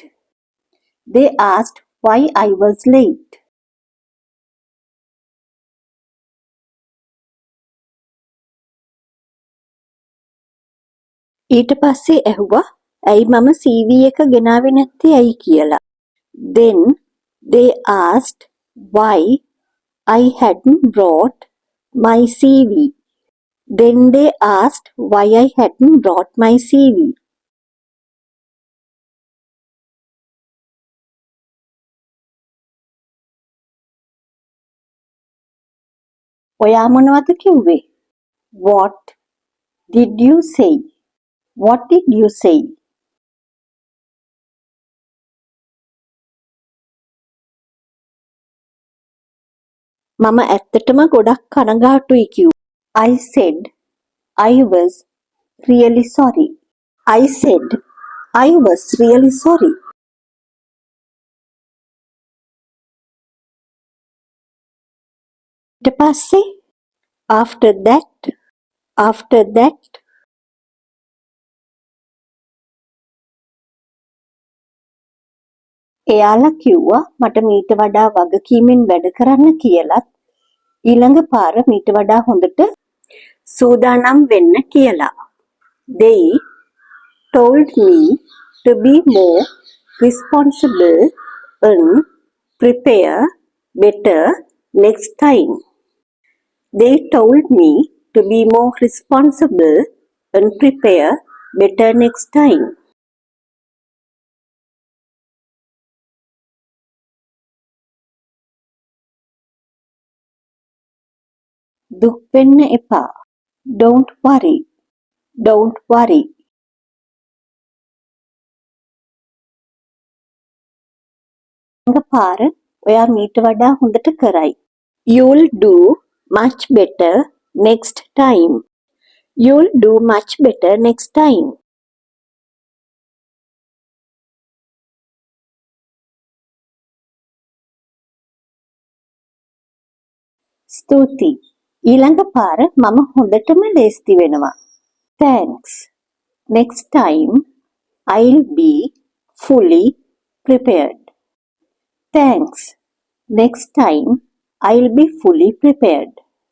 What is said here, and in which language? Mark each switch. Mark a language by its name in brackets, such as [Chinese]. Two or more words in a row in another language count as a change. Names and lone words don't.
[English] They asked why I was late. [Sinhala] ඊට පස්සේ ඇහුවා ඇයි මම CV එක ගෙනාවේ නැත්තේ ඇයි කියලා. [English] Then they asked why I hadn't brought my CV. Then they asked why I hadn't brought my CV. [Sinhala] ඔයා මොනවද කිව්වේ? [English] What did you say? What did you say? [Sinhala] මම ඇත්තටම ගොඩක් කනගාටුයි කිව්වා. [English] I said I was really sorry. I said I was really sorry. [Sinhala] ඊට පස්සේ [English] after that [Sinhala] එයාලා කිව්වා මට මීට වඩා වගකීමෙන් වැඩ කරන්න කියලත් ඊළඟ පාර මීට වඩා හොඳට සූදානම් වෙන්න කියලා. [English] They told me to be more responsible and prepare better next time. They told me to be more responsible and prepare better next time. [Sinhala] දුක් වෙන්න එපා. [English] Don't worry. Don't worry. [Sinhala] ඊළඟ පාර ඔයා මීට වඩා හොඳට කරයි. [English] You'll do much better next time. You'll do much better next time. [Sinhala] ස්තුතියි. ඊළඟ පාර මම හොඳටම ලේස්ති වෙනවා. [English] Thanks. Next time I'll be fully prepared. Thanks. Next time I'll be fully prepared.